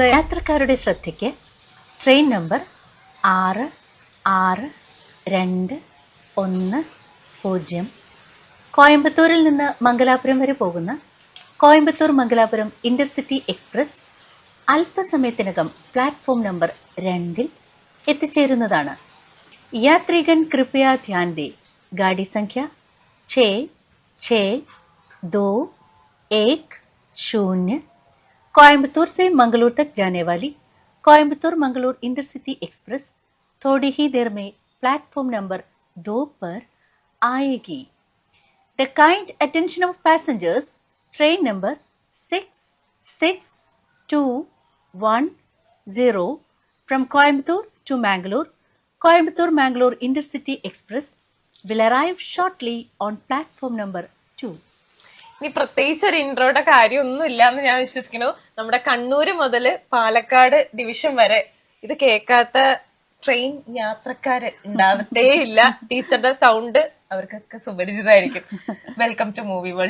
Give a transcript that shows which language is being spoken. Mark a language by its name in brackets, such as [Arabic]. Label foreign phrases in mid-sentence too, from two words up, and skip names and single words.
[Malayalam] യാത്രക്കാരുടെ ശ്രദ്ധയ്ക്ക് ട്രെയിൻ നമ്പർ 666210 കോയമ്പത്തൂരിൽ നിന്ന് മംഗലാപുരം വരെ പോകുന്ന കോയമ്പത്തൂർ മംഗലാപുരം ഇന്റർസിറ്റി എക്സ്പ്രസ് അല്പസമയത്തിനകം [English] platform number [Malayalam] 2 എത്തിച്ചേരുന്നതാണ്. [Hindi] यात्रीगण कृपया ध्यान दें, गाड़ी संख्या 666210 कोयंबतूर से मंगलूर तक जाने वाली कोयंबतूर मंगलूर इंटरसिटी एक्सप्रेस थोड़ी ही देर में [English] platform number [Hindi] 2 पर आएगी. [English] The kind attention of passengers, train number 66210 from Coimbatore to Mangalore Coimbatore-Mangalore Intercity Express will arrive shortly on platform number 2. [Malayalam] ഇനി പ്രത്യേകിച്ച് ഒരു ഇൻട്രോയുടെ കാര്യമൊന്നും ഇല്ലാന്ന് ഞാൻ വിശ്വസിക്കുന്നു. നമ്മുടെ കണ്ണൂര് മുതല് പാലക്കാട് ഡിവിഷൻ വരെ ഇത് കേൾക്കാത്ത ട്രെയിൻ യാത്രക്കാര് ഉണ്ടാവത്തേ ഇല്ല. ടീച്ചറുടെ സൗണ്ട് അവർക്കൊക്കെ സുപരിചിതമായിരിക്കും. [English] Welcome to Movie World.